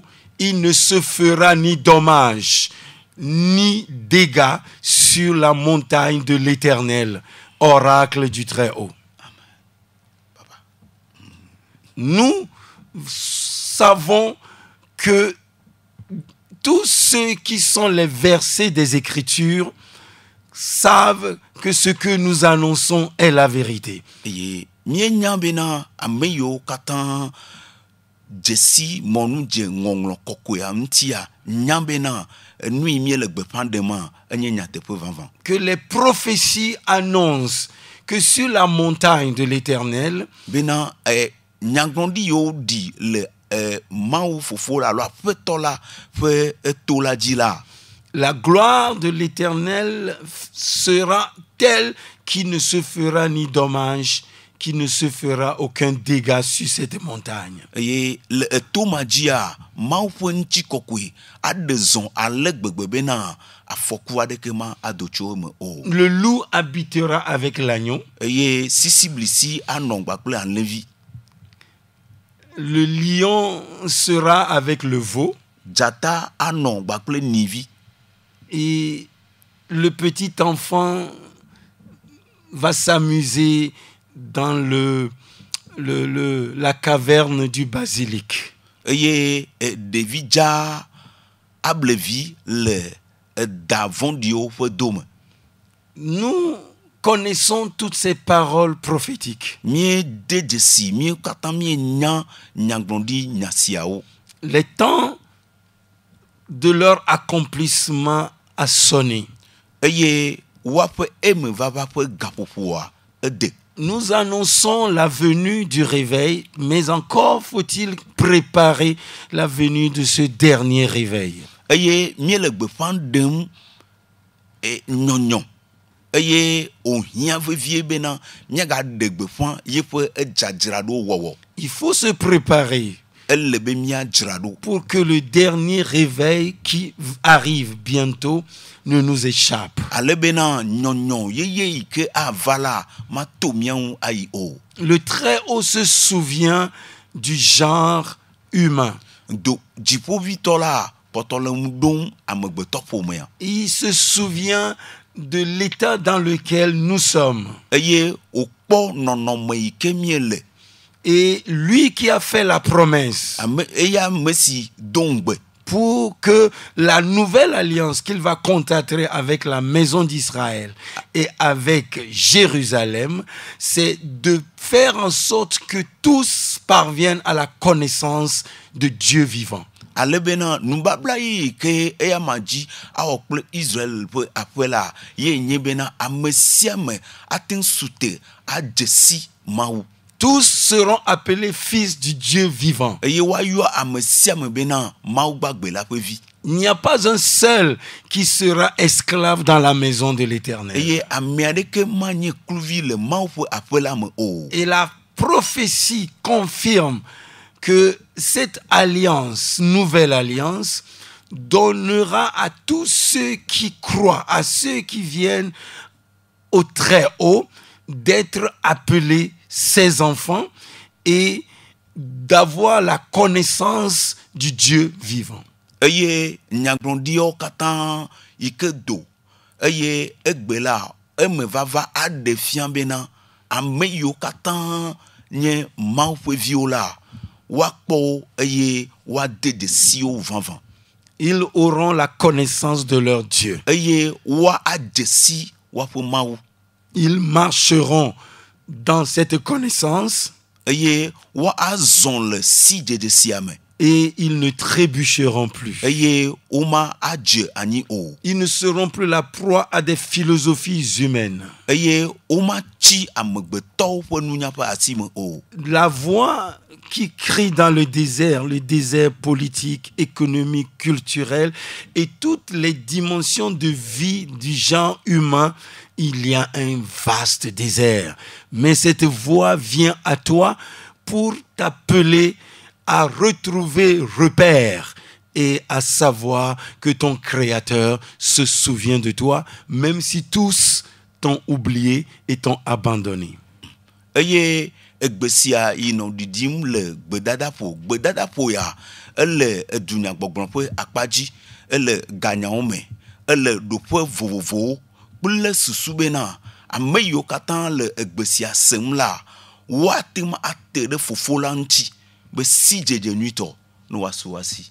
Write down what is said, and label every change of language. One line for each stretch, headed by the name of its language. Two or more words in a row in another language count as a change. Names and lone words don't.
French: Il ne se fera ni dommage, ni dégâts sur la montagne de l'Éternel, oracle du Très-Haut. Nous savons que tous ceux qui sont les versets des Écritures savent que ce que nous annonçons est la vérité.
Ewe: Eye míenya bena ame yiwo katã dzesi mɔnu dze ŋɔŋlɔ kɔkɔea ŋutia nya bena nu yi míele gbeƒã ɖema enye nyateƒe vavã.
French: Que les prophéties annoncent que sur la montagne de l'Éternel,
Ewe: Bena nyagblɔɖi yiwo ɖi le Mawu fofo la alo aƒetɔ la ƒe to la dzi la.
French: la gloire de l'Éternel sera telle qu'il ne se fera ni dommage, qu'il ne se fera aucun dégât sur cette montagne.
Ewe: Eye le etoma dzia Mawu ƒe ŋutikɔkɔe aɖe zɔ ale gbegbe bena afɔku aɖeke ma ado tso eme o.
French: Le loup habitera avec l'agneau.
Ewe: Eye sisiblisi anɔ kpakple alẽvi.
French: Le lion sera avec le veau.
Ewe: Dzata anɔ kpakple nyivi.
French: Et le petit enfant va s'amuser dans la caverne du basilic.
Ewe: Eye ɖevi dza ablevi le d'avant dio ƒe dome.
French: Nous connaissons toutes ces paroles prophétiques.
Ewe: Mie de dzesi mie katã mie nya nyagblɔɖi nya siawo.
French: Le temps de leur accomplissement a sonné.
Ewe: Eye woaƒe emevava ƒe gaƒoƒoa ede.
French: Nous annonçons la venue du réveil, mais encore faut-il préparer la venue de ce dernier réveil.
Ewe: Eye miele gbeƒã ɖem nyɔnyɔ. Eye ohia vevie bena miagaɖe gbeƒã yeƒe edzadzraɖo wɔwɔ.
French: Il faut se préparer
Ewe: Ele be miadzraɖo.
French: pour que le dernier réveil qui arrive bientôt ne nous échappe.
Ewe: Ale bena nyɔnyɔ yeye yi ke ava la mato miaŋu ayi o.
French: Le Très-Haut se souvient du genre humain.
Ewe: Do dziƒoʋĩtɔ la pɔtɔ le ŋu ɖom amegbetɔƒomea.
French: Il se souvient de l'état dans lequel nous sommes.
Ewe: Eye wòkpɔ nɔnɔme yi ke miele.
French: Et lui qui a fait la promesse
Ewe: Eya ame si do ŋugbe
French: pour que la nouvelle alliance qu'il va contracter avec la maison d'Israël et avec Jérusalem, c'est de faire en sorte que tous parviennent à la connaissance de Dieu vivant.
Ewe: ale bena nubabla yi ke eya ma dzi awɔ kple Israel ƒe aƒe la ye nye bena ame sia ame ate ŋu sute adze si Mawu.
French: Tous seront appelés fils du Dieu vivant.
Ewe: Eye woayɔ ame sia ame bena Mawu gbagbe la ƒe vi.
French: Il n'y a pas un seul qui sera esclave dans la maison de l'Éternel.
Ewe: Eye ame aɖeke manye kluvi le Mawu ƒe aƒe la me o.
French: Et la prophétie confirme que cette alliance, nouvelle alliance, donnera à tous ceux qui croient, à ceux qui viennent au Très-Haut, d'être appelés ses enfants et d'avoir la connaissance du Dieu vivant.
Ewe: Eye nyagblɔɖiawo katã yi ke do eye egbe la emevava aɖe fia bena ame yiwo katã nye Mawu ƒe viwo la woakpɔ wo eye woade dzesiwo vavã.
French: Ils auront la connaissance de leur Dieu.
Ewe: Eye woadze si woaƒe Mawu.
French: Ils marcheront dans cette connaissance
Ewe: Eye woazɔ le si dzedze sia me.
French: et ils ne trébucheront plus.
Ewe: Eye woma adze anyi o.
French: Ils ne seront plus la proie à des philosophies humaines.
Ewe: Eye womatsi amegbetɔwo ƒe nunya ƒe asi me o.
French: La voix qui crie dans le désert politique, économique, culturel et toutes les dimensions de vie du genre humain, il y a un vaste désert. Mais cette voix vient à toi pour t'appeler à retrouver repère et à savoir que ton Créateur se souvient de toi, même si tous t'ont oublié et t'ont abandonné.
Ewe: Eye egbe sia yi nɔ ɖiɖim le gbedadaƒo ya ele edunyagbɔgblɔ ƒe akpadzi, ele ganyawo me, ele ɖoƒe vovovowo kple susu bena ame yiwo katã le egbe sia sem la woate ŋu ate ɖe Fofo la ŋuti be si dzedze nyuitɔ ne woasu woasi.